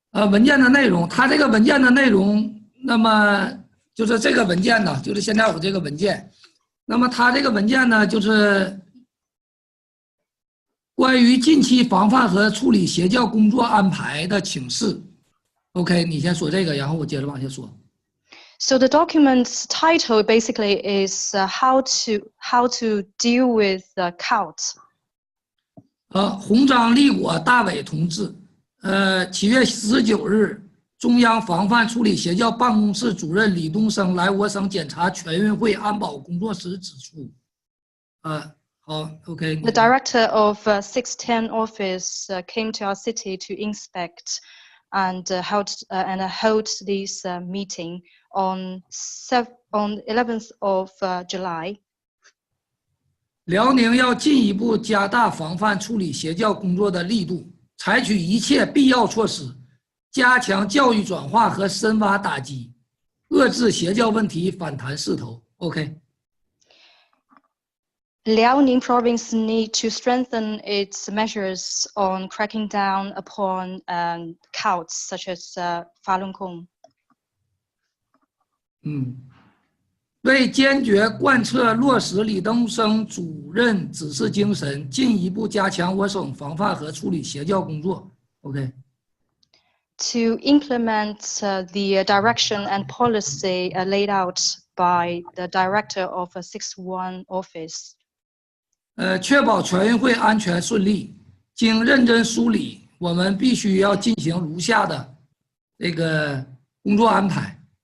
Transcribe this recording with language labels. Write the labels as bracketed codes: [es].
[zh] 文件的内容，他这个文件的内容，那么就是这个文件呢，就是现在我这个文件，那么他这个文件呢，就是关于近期防范和处理邪教工作安排的请示。 OK， 你先说这个，然后我接着往下说。 [en] So the document's title basically is how to deal with the cult. [zh] 洪章立果大伟同志，7月19日，中央防范处理邪教办公室主任李东升来我省检查全运会安保工作时指出，好 ，OK。 [en] The director of 610 office came to our city to inspect and held this meeting on 11th of July. [zh] 辽宁要进一步加大防范处理邪教工作的力度，采取一切必要措施，加强教育转化和深挖打击，遏制邪教问题反弹势头。 OK。 [en] Liaoning province need to strengthen its measures on cracking down upon cults such as Falun Gong. [zh] 为坚决贯彻落实李东升主任指示精神，进一步加强我省防范和处理邪教工作。 OK。 [en] To implement the direction and policy laid out by the director of 610 office. [zh] 确保全运会安全顺利，经认真梳理，我们必须要进行如下的这个工作安排。